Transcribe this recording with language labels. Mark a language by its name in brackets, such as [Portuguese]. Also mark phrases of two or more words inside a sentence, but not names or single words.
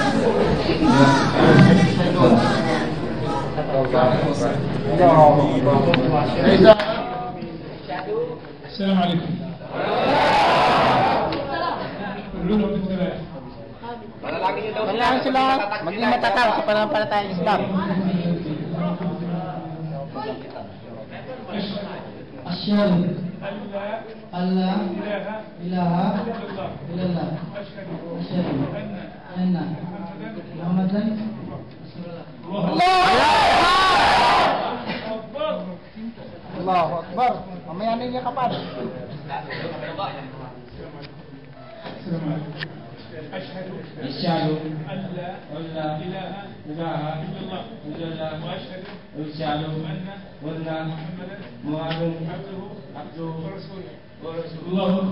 [Arabic] Assalamualaikum. [Filipino] Kailangan sila maging matatag sa pananampalatayang Islam. [Arabic] أشهد أن لا إله إلا الله. أشهد أن محمدا رسول الله. الله أكبر. [Filipino] Mamaya na niya kapal. [Arabic] أشهد أن لا إله إلا الله وأشهد أن محمدا عبده ورسوله.